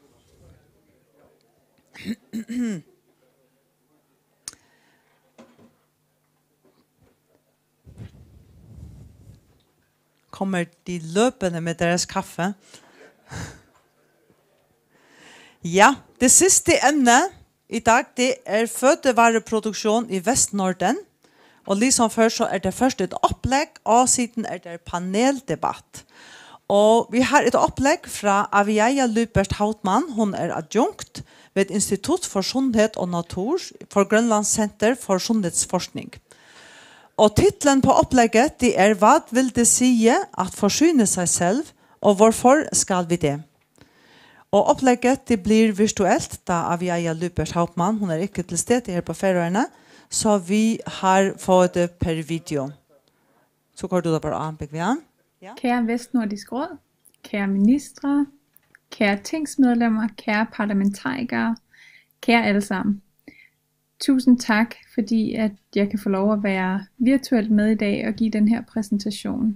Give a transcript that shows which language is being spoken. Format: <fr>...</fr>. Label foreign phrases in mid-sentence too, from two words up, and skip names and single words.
<da>Kommer de løpende med deres kaffe?</da> <no>Ja, det sidste emne i dag det er fødevareproduksjon i Vestnorden. Og liksom før så er det først et opplegg, og siden er det paneldebatt. Og vi har et opplegg fra Aviaja Lubert Hautmann. Hun er adjunkt ved Institutt for Sunnhet og Natur for Grønlands Center for Sunnhetsforskning. Og titlen på opplegget det er «Hva vil det sige at forsyne seg selv, og hvorfor skal vi det?» Og opplegget det blir virtuelt da Aviaja Lubert Hautmann, hun er ikke til stede her på Færøyene, så vi har fået det per video. Så går du da bare an, Begvian. Ja.</no> <da>Kære Vestnordisk Råd, kære ministre, kære tingsmedlemmer, kære parlamentarikere, kære alle sammen. Tusind tak, fordi at jeg kan få lov at være virtuelt med i dag og give den her præsentation.</da>